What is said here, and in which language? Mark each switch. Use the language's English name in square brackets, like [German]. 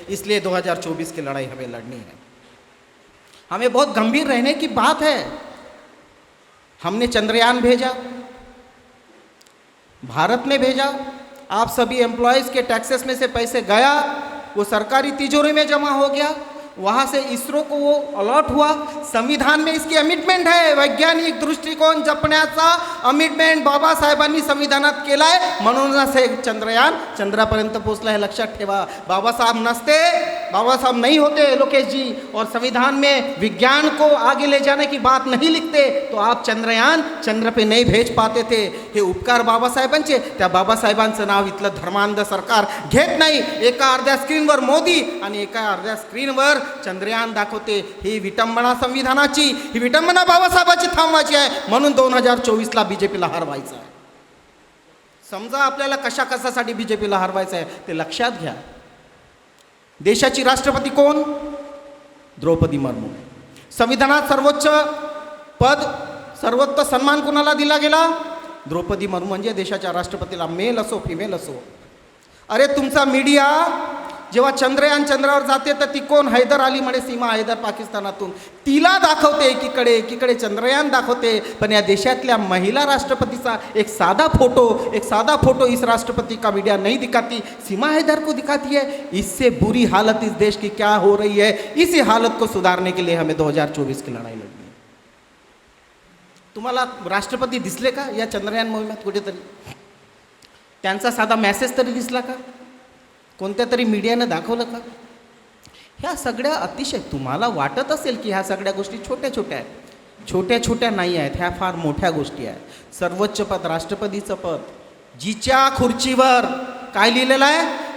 [Hindi] इसलिए 2024 की लड़ाई हमें लड़नी है. हमें बहुत गंभीर रहने की बात है. हमने चंद्रयान भेजा, भारत ने भेजा, आप सभी एम्प्लॉयज़ के टैक्सेस में से पैसे गया, वो सरकारी तिजोरी में जमा हो गया, वहाँ से इसरो को वो अलॉट हुआ. संविधान में इसकी अमिटमेंट है, [Marathi] वैज्ञानिक दृष्टिकोन जपण्याचा अमिटमेंट बाबासाहेबांनी संविधानात केला आहे. म्हणूनच हे चंद्रयान चंद्रापर्यंत पोहोचला है. लक्षात ठेवा. बाबासाहेब नसते, [Hindi] बाबासाहेब नहीं होते लोकेश जी, और संविधान में विज्ञान को आगे ले जाने की बात नहीं लिखते, तो आप चंद्रयान चंद्र पे नहीं भेज पाते थे. [Marathi] हे उपकार बाबासाहेबांचे. त्या बाबासाहेबांचं नाव इथलं धर्मांध सरकार घेत नाही. एका अर्ध्या स्क्रीनवर मोदी आणि एका अर्ध्या स्क्रीनवर चंद्रयान दाखवते. ही विटंबना संविधानाची, ही विटंबना बाबासाहेबांची थांबवायची आहे. म्हणून 2024ला बीजेपीला हरवायचं आहे. समजा आपल्याला कशासाठी बीजेपीला हरवायचं आहे ते लक्षात घ्या. देशाची राष्ट्रपती कोण? द्रौपदी मुर्मू. संविधानात सर्वोच्च पद, सर्वोच्च सन्मान कोणाला दिला गेला? द्रौपदी मुर्मू. म्हणजे देशाच्या राष्ट्रपतीला, मेल असो फिमेल असो. अरे तुमचा मीडिया जेव्हा चंद्रयान चंद्रावर जाते तर ती कोण? हैदर अली म्हणे, सीमा हैदर पाकिस्तानातून, तिला दाखवते एकीकडे चंद्रयान दाखवते. पण या देशातल्या महिला राष्ट्रपतीचा एक साधा फोटो [Hindi] इस राष्ट्रपति का मीडिया नहीं दिखाती, सीमा हैदर को दिखाती है. इससे बुरी हालत इस देश की क्या हो रही है, इसी हालत को सुधारने के लिए हमें 2024 की लड़ाई लड़नी है. [Marathi] तुम्हाला राष्ट्रपती दिसले का या चंद्रयान मोहिमेत कुठेतरी? त्यांचा साधा मेसेज तरी दिसला का? कोणत्या तरी मीडियानं दाखवलं का? ह्या सगळ्या अतिशय, तुम्हाला वाटत असेल की ह्या सगळ्या गोष्टी छोट्या छोट्या आहेत. छोट्या छोट्या नाही आहेत, ह्या फार मोठ्या गोष्टी आहेत. सर्वोच्च पद, राष्ट्रपतीचं पद, जिच्या खुर्चीवर काय लिहिलेलं आहे?